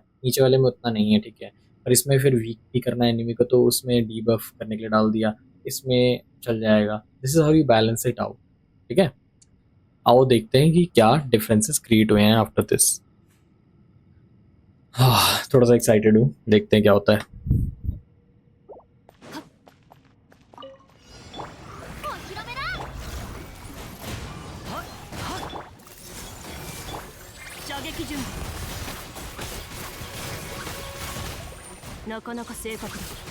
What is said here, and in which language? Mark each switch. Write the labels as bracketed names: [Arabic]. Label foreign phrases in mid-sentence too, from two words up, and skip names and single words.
[Hindi] नीचे वाले में उतना नहीं है, ठीक है, और इसमें फिर वीक भी करना है एनिमी को तो उसमें डीबफ करने के लिए डाल दिया। इसमें चल जाएगा। [English] this is how you balance it out. [Hindi] ठीक है, आओ देखते हैं कि क्या [English] differences create [Hindi] हुए हैं [English] after this. [Hindi] थोड़ा सा एक्साइटेड हूँ, देखते हैं क्या होता है। [Japanese] お披露目だ。射撃準備。なかなか正確だ。